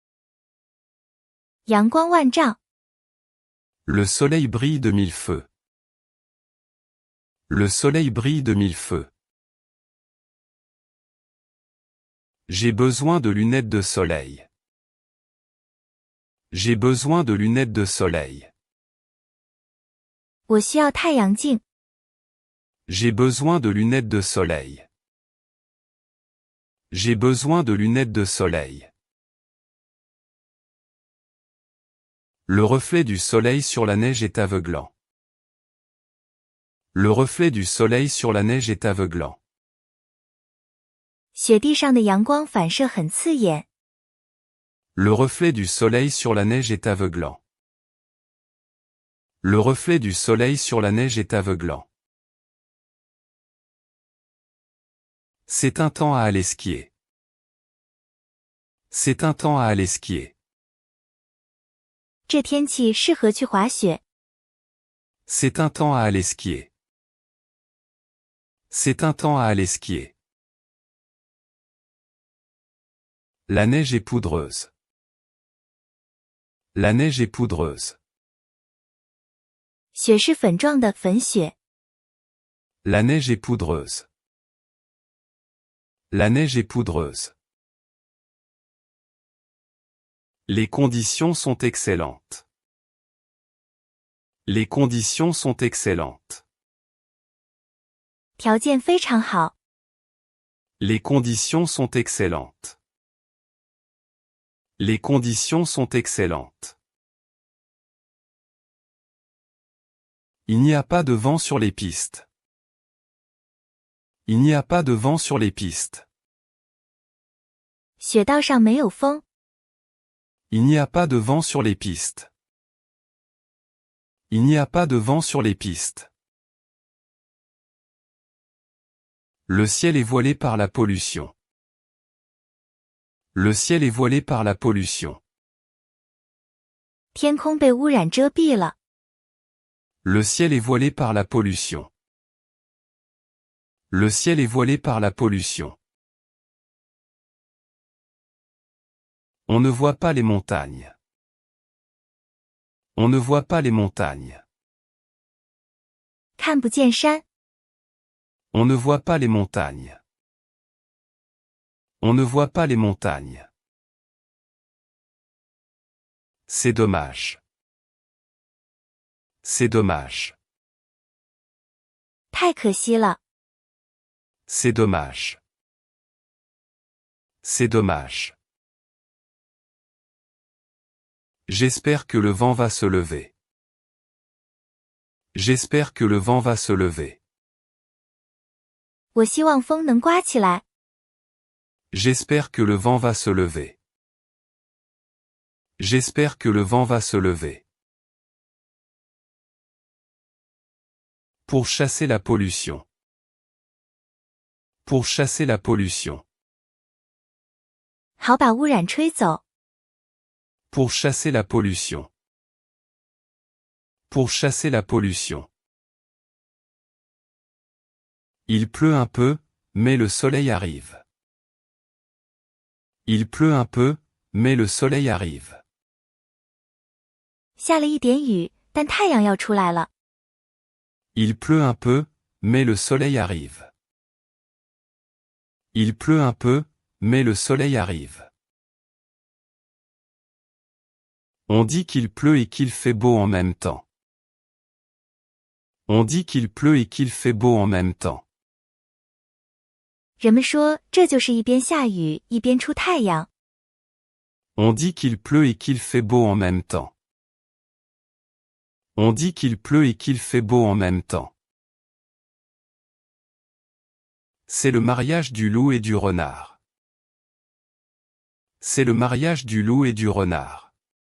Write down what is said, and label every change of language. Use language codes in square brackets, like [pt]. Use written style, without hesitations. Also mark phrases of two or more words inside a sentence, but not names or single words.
[zh] 阳光万丈。 [fr] Le soleil brille de mille feux. Le soleil brille de mille feux. J'ai besoin de lunettes de soleil. J'ai besoin de lunettes de soleil. [zh] 我需要太阳镜。 [fr] J'ai besoin de lunettes de soleil. J'ai besoin de lunettes de soleil. Le reflet du soleil sur la neige est aveuglant. Le reflet du soleil sur la neige est aveuglant. [zh] 雪地上的阳光反射很刺眼。 [fr] Le reflet du soleil sur la neige est aveuglant. Le reflet du soleil sur la neige est aveuglant. C'est un temps à aller skier. C'est un temps à aller skier. [zh] 这天气适合去滑雪。 [fr] C'est un temps à aller skier. C'est un temps à aller skier. La neige est poudreuse. La neige est poudreuse. [zh] 雪是粉状的粉雪。 [fr] La neige est poudreuse. La neige est poudreuse. Les conditions sont excellentes. Les conditions sont excellentes. [zh] 条件非常好。 [fr] Les conditions sont excellentes. Les conditions sont excellentes. Il n'y a pas de vent sur les pistes. Il n'y a pas de vent sur les pistes. [zh] 雪道上没有风。 [fr] Il n'y a pas de vent sur les pistes. Il n'y a pas de vent sur les pistes. Le ciel est voilé par la pollution. Le ciel est voilé par la pollution. [zh] 天空被污染遮蔽了。 [fr] Le ciel est voilé par la pollution. Le ciel est voilé par la pollution. On ne voit pas les montagnes. On ne voit pas les montagnes. [zh] 看不见山， [fr] On ne voit pas les montagnes. On ne voit pas les montagnes. C'est dommage. C'est dommage. [zh] 太可惜了， [fr] C'est dommage. C'est dommage. J'espère que le vent va se lever. J'espère que le vent va se lever. [zh] 我希望风能刮起来， [fr] J'espère que le vent va se lever. J'espère que le vent va se lever. Pour chasser la pollution. Pour chasser la pollution. [zh] 好把污染吹走， [fr] Pour chasser la pollution. Pour chasser la pollution. Il pleut un peu, mais le soleil arrive. Il pleut un peu, mais le soleil arrive. [zh] 下了一点雨，但太阳要出来了。 [fr] Il pleut un peu, mais le soleil arrive. Il pleut un peu, mais le soleil arrive. On dit qu'il pleut et qu'il fait beau en même temps. On dit qu'il pleut et qu'il fait beau en même temps. [zh] 人们说这就是一边下雨一边出太阳。 [fr] On dit qu'il pleut et qu'il fait beau en même temps. On dit qu'il pleut et qu'il fait beau en même temps. C'est le mariage du loup et du renard. C'est le mariage du loup et du renard.